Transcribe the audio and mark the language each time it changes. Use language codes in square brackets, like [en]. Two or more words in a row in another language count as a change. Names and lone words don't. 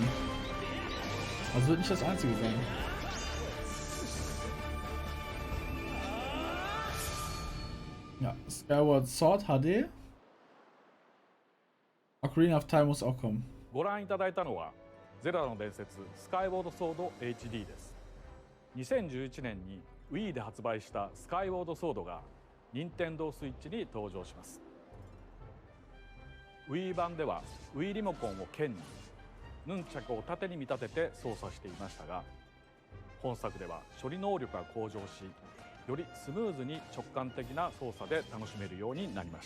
[de] Also wird nicht das einzige sein. Ja, Skyward Sword HD. Ocarina of Time muss auch kommen. [ja] ご覧いただいたのはゼルダの伝説スカイウォードソード HD です。2011年に Wii で発売したスカイウォードソードが任天堂スイッチに登場します。Wii 版では Wii リモコンを剣にヌンチャクを縦に見立てて操作していましたが、本作では処理能力が向上し、よりスムーズに直感的な操作で楽しめるようになりました。